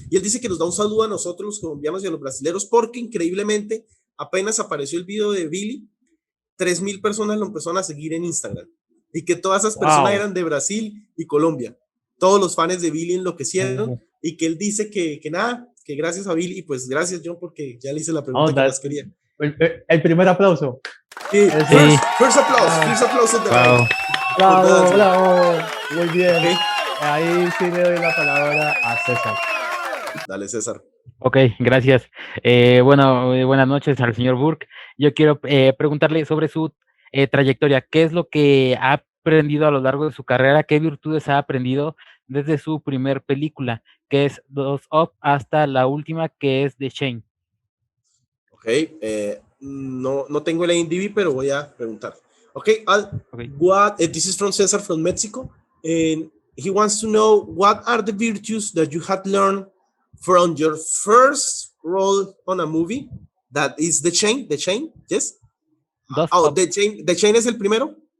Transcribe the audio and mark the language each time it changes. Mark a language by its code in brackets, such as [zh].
[es] Y él dice que nos da un saludo a nosotros los colombianos y a los brasileños porque increíblemente apenas apareció el video de Billy, 3,000 personas lo empezaron a seguir en Instagram. Y que todas esas personas eran de Brasil y Colombia. Todos los fans de Billy enloquecieron. Y que él dice que nada, que gracias a Billy, y pues gracias John porque ya le hice la pregunta que más quería. El primer aplauso. Sí. [en] First applause of the night. [es] Bravo. Muy bien. Okay. Ahí sí le doy la palabra a César. Dale, César. Ok, gracias. Buenas noches al señor Burke. Yo quiero preguntarle sobre su trayectoria. ¿Qué es lo que ha aprendido a lo largo de su carrera? ¿Qué virtudes ha aprendido desde su primer película, que es Dos Up, hasta la última, que es The Chain? Ok, no tengo el IMDb, pero voy a preguntar. [en] Okay. This is from César from Mexico, and he wants to know what are the virtues that you had learned from your first role on a movie, that is The Chain, yes? [es] The Chain es el primero?